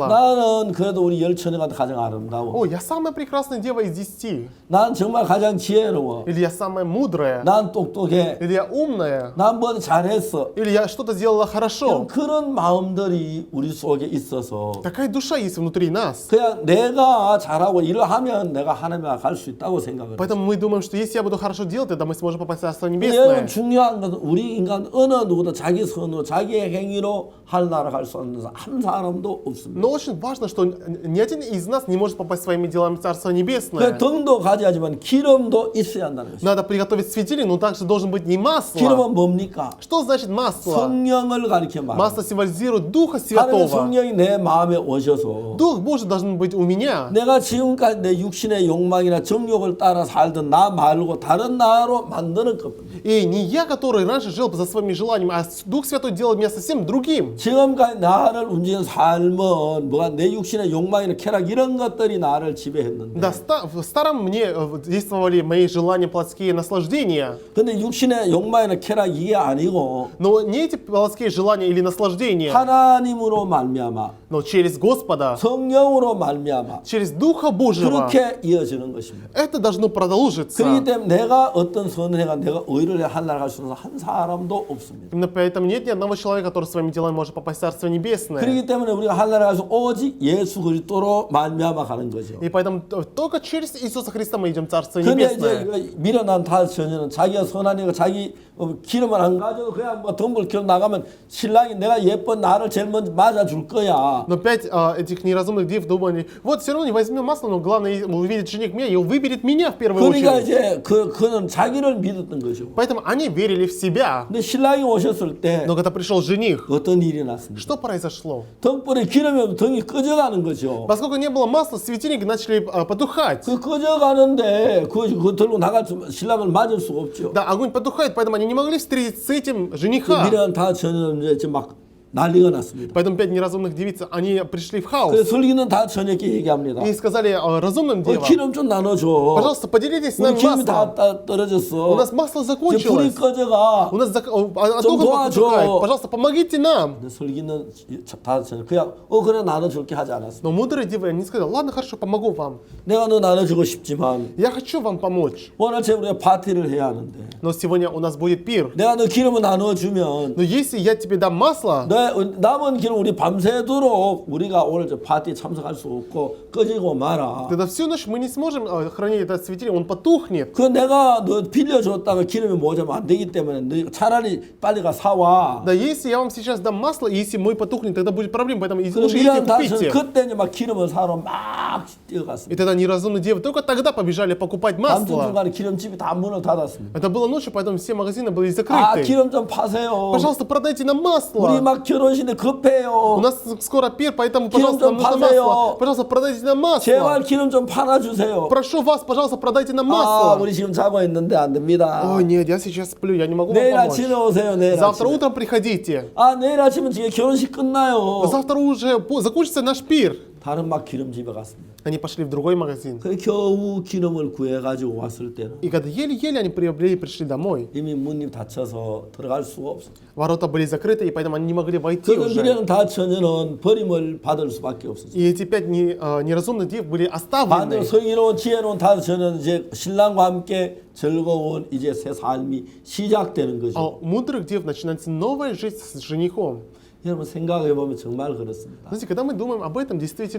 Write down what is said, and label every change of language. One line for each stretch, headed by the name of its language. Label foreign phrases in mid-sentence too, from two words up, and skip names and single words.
Korean: 나는 그래도 우리 열 처녀가 가장 아름다워.
Russian: О, я самая прекрасная дева из 10.
Korean: 난 정말 가장 지혜로워.
Russian: Или я самая мудрая.
Korean: 난 똑똑해.
Russian: Или я умная.
Korean: 난 뭐 잘했어.
Russian: Или я что-то сделала хорошо.
Korean: 그런 마음들이 우리 속에 있어서
Russian: Такая душа есть внутри нас.
Korean: 그냥 내가 잘하고 일을 하면 내가 하나님 앞에 갈 수 있다고 생각을 해요.
Russian: Поэтому мы думаем, что если я буду хорошо делать, тогда мы сможем попасть в Царство
Korean: 여러분
Russian: Небесное.
Korean: 중요한 것은 우리 인간 어느 누구도 자기 선으로 자기의 행위로 할 나라 갈 수 없는 한 사람도 없습니다.
Russian: Но очень важно, что ни один из нас не может попасть своими делами в Царство
Korean: 그
Russian: Небесное.
Korean: 등도 가져야지만 기름도 있어야 한다는 것이죠.
Russian: Надо приготовить светильник, но также должен быть и масло.
Korean: 기름은 뭡니까?
Russian: Что значит масло?
Korean: 성령을 가리켜
Russian: Масло
Korean: 말합니다.
Russian: символизирует Духа
Korean: 하나님의
Russian: Святого.
Korean: 성령이 내 마음에 오셔서
Russian: Дух Божий должен быть у меня.
Korean: 내가 지금까지 내 육신의 욕망이나 정욕을 따라 살던 나 말고 다른 나로 만드는 겁니다.
Russian: И не я, который раньше жил за своими желаниями, а Дух Святой делает меня совсем другим.
Korean: 지금까지 나를 움직이는 삶은 뭐가 내 육신의 욕망이나 쾌락 이런 것들이 나를 지배했는데
Russian: Да, в старом мне действовали мои желания, плотские наслаждения.
Korean: 근데 육신의 욕망이나 쾌락 이게 아니고
Russian: Но не эти плотские желания или наслаждения,
Korean: 하나님으로 말미암아
Russian: но через Господа,
Korean: 성령으로 말미암아
Russian: через Духа Божьего.
Korean: 그렇게 이어지는 것입니다.
Russian: Это должно продолжиться.
Korean: 그렇기 때문에 내가 어떤 선을 해가 내가 의를 하려고 할 수 있는 한 사람도 없습니다.
Russian: Именно поэтому нет ни одного человека, который своими делами может попасть в Царство Небесное.
Korean: 그렇기 때문에 우리가 하려고 할 수 오직 예수 그리스도로 말미암아 가는 거죠.
Russian: И поэтому только через Иисуса Христа мы идем в Царство
Korean: 근데
Russian: Небесное.
Korean: 이제 미련한 다섯 처녀는 자기가 선하니까 자기 기름을 안 가져도 그냥 뭐 덤불 켜 나가면 신랑이 내가 예쁜 나를 제일 먼저 맞아줄 거야.
Russian: Но 5 этих неразумных дев думали, вот все равно не возьмем масло, но главное увидит жених меня и выберет меня в первую
Korean: 그러니까
Russian: очередь.
Korean: 이제 그는 자기를 믿었던 거죠.
Russian: Поэтому они верили в себя.
Korean: 근데 신랑이 오셨을 때
Russian: Но когда пришел жених,
Korean: 어떤 일이 났습니까?
Russian: что произошло?
Korean: 등불에 기름이 없으면 등이 꺼져가는 거죠.
Russian: Поскольку не было масла, светильники начали потухать.
Korean: 그 꺼져가는데 그거 들고 나갈 수 신랑을 맞을 수가 없죠.
Russian: Да, огонь потухает, поэтому они не могли встретиться с этим
Korean: 그
Russian: жениха.
Korean: 미련한 다섯 처녀는 이제 막 난리가 났습니다.
Russian: Поэтому 5 неразумных девиц, они пришли в хаос.
Korean: 그래서 설기는 다섯 처녀께 얘기합니다.
Russian: И сказали разумным девам,
Korean: 기름 좀 나눠줘.
Russian: пожалуйста, поделитесь с
Korean: 우리
Russian: нами
Korean: 기름이
Russian: маслом.
Korean: 다 떨어졌어.
Russian: У нас масло
Korean: 이제 불이
Russian: закончилось.
Korean: 꺼져가.
Russian: У нас
Korean: 좀 도와줘.
Russian: потухает. Пожалуйста, помогите нам.
Korean: 근데 설기는 다섯 처녀 그냥 그래 나눠줄게 하지 않았어.
Russian: Но мудрые девы, они сказали, ладно, хорошо, помогу вам.
Korean: 내가 너 나눠주고 싶지만
Russian: Я хочу вам помочь.
Korean: 오늘 제 우리가 파티를 해야 하는데
Russian: Но сегодня у нас будет пир.
Korean: 내가 너 기름을 나눠주면
Russian: Но если я тебе дам масло,
Korean: 내 남은 기름 우리 밤새도록 우리가 오늘 저 파티에 참석할 수 없고 꺼지고 마라.
Russian: тогда всю ночь мы не сможем хранить этот светильник, он потухнет.
Korean: 그 내가 너 빌려줬다가 기름이 모자면 안 되기 때문에 너 차라리 빨리 가 사와.
Russian: Да, если я вам сейчас дам масло, и если мой потухнет, тогда будет проблема, поэтому
Korean: 그
Russian: лучше идите
Korean: 미련 다섯
Russian: купите.
Korean: 그때 이제 막 기름을 사러 막
Russian: И
Korean: 뛰어갔습니다.
Russian: тогда неразумные девы только тогда побежали покупать
Korean: 밤중
Russian: масло.
Korean: 중간에 기름집이 다 문을 닫았습니다.
Russian: Это было ночью, поэтому все магазины были
Korean: 아
Russian: закрыты.
Korean: 기름 좀 파세요.
Russian: Пожалуйста, продайте нам
Korean: 우리
Russian: масло.
Korean: 막 결혼식인데 급해요.
Russian: У нас скоро пир, поэтому, Кирилл, пожалуйста, нам нужно
Korean: 파세요.
Russian: масло. Пожалуйста, продайте нам
Korean: 제발
Russian: масло.
Korean: 기름 좀 팔아주세요.
Russian: Прошу вас, пожалуйста, продайте нам
Korean: 아
Russian: масло.
Korean: 우리 지금 자고 있는데 안 됩니다.
Russian: Ой, нет, я сейчас сплю, я не могу
Korean: 내일
Russian: вам помочь.
Korean: 아침에 오세요. 내일
Russian: Завтра
Korean: 아침에.
Russian: утром приходите.
Korean: 아 내일 아침은 지금 결혼식 끝나요.
Russian: Завтра уже закончится наш пир.
Korean: 다른 막 기름집에 갔습니다.
Russian: Они пошли в другой магазин.
Korean: 그 겨우 기름을 구해가지고 왔을 때는
Russian: И когда еле-еле они приобрели и пришли домой,
Korean: 이미 문이 닫혀서 들어갈 수가 없어요.
Russian: ворота были закрыты, и поэтому они не могли войти
Korean: 그
Russian: уже.
Korean: 미련한 다 처녀는 버림을 받을 수밖에 없었어요.
Russian: И эти 5 неразумных дев были
Korean: 반대로
Russian: оставлены.
Korean: 성의로운 지혜로운 다 처녀는 이제 신랑과 함께 즐거운 이제 새 삶이 시작되는 거죠.
Russian: А у мудрых дев начинается новая жизнь с женихом.
Korean: 여러분 생각해 보면 정말 그렇습니다.
Russian: Знаете, когда мы думаем об этом, действительно